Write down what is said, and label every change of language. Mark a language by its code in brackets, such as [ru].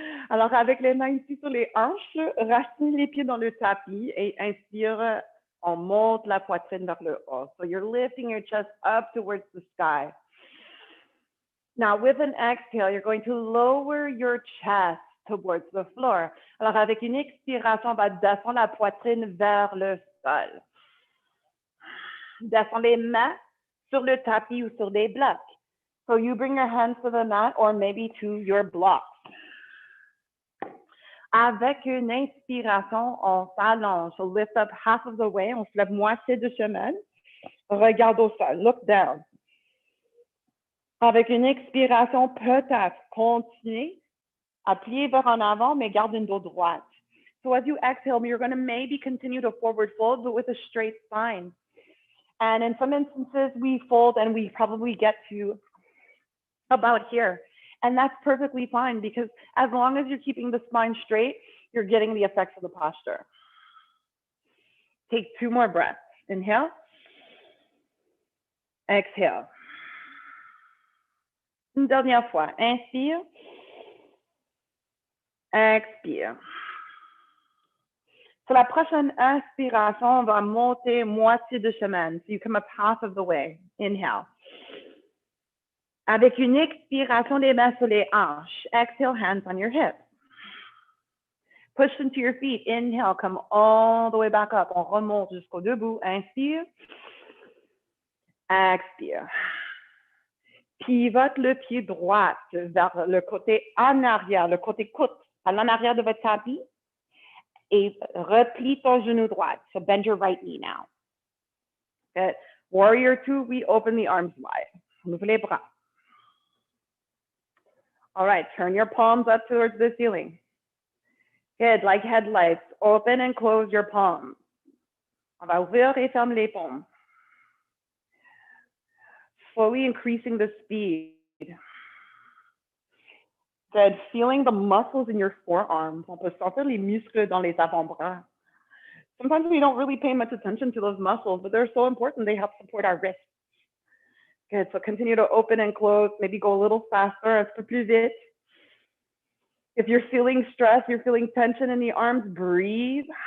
[fr] Alors, avec les mains ici sur les hanches, racine les pieds dans le tapis et inspire, on monte la poitrine vers le haut. [en] So you're lifting your chest up towards the sky. Now, with an exhale, you're going to lower your chest towards the floor. [fr] Alors, avec une expiration, on va descendre la poitrine vers le sol. Descends les mains sur le tapis ou sur des blocs. [en] So you bring your hands to the mat or maybe to your blocks. [fr] Avec une inspiration, on s'allonge. [en] So lift up half of the way. [fr] On se lève moitié de chemin. Regarde au sol. [en] Look down. [fr] Avec une expiration, peut-être continuer à plier vers en avant, mais garde une dos droite. [en] So as you exhale, you're going to maybe continue to forward fold, but with a straight spine. And in some instances, we fold and we probably get to about here. And that's perfectly fine because as long as you're keeping the spine straight, you're getting the effects of the posture. Take 2 more breaths. Inhale. Exhale. [fr] Une dernière fois. Inspire. Expire. Sur la prochaine inspiration, on va monter moitié de chemin. [en] So you come up half of the way. Inhale. [fr] Avec une expiration, les mains sur les hanches. [en] Exhale, hands on your hips. Push into your feet. Inhale, come all the way back up. [fr] On remonte jusqu'au debout. Inspire. Expire. Pivote le pied droit vers le côté en arrière, le côté côte. Allez en arrière de votre tapis et replie ton genou droit. [en] So bend your right knee now. Good. Warrior 2, we open the arms wide. [fr] On ouvre les bras. [en] All right, turn your palms up towards the ceiling. Good, like headlights. Open and close your palms. [fr] On va ouvrir et fermer les paumes. [en] Slowly increasing the speed. Good, feeling the muscles in your forearms. [fr] On peut sentir les muscles dans les avant-bras. [en] Sometimes we don't really pay much attention to those muscles, but they're so important. They help support our wrists. Good, so continue to open and close. Maybe go a little faster, [fr] un peu plus vite. [en] If you're feeling stress, you're feeling tension in the arms, breathe.